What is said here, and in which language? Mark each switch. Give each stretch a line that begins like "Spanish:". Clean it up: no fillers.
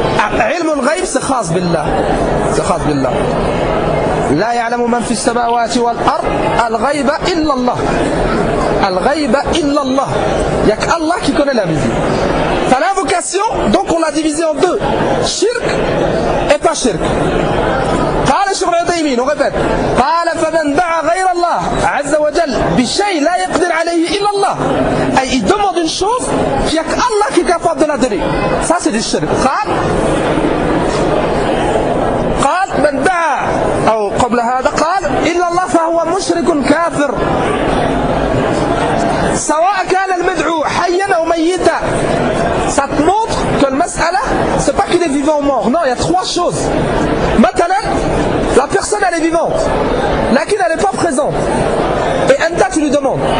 Arabic: علم الغيب خاص بالله خاص بالله لا يعلم من في السماوات والأرض الغيب إلا الله الغيب إلا الله يك الله كي
French: connaît la vision. C'est l'invocation, donc on l'a divisé en deux, shirk et pas shirk.
Arabic: قال الشيخ العثيمين وغفت قال فمن دعا غير الله عز وجل بشيء لا يقدر عليه إلا الله أي
French: il demande une chose qu'il y a qu'Allah qui est capable de la donner. Ça c'est du shirk.
Arabic: قال من دعا أو قبل هذا قال إلا الله فهو مشرك كافر سواء كان المدعو حيا أو ميتا.
French: Ça te montre que le mas'ala, c'est pas qu'il est vivant ou mort. Non, il y a trois choses. Maintenant, la personne, elle est vivante. Laquelle, elle n'est pas présente. Et Anta, tu lui demandes.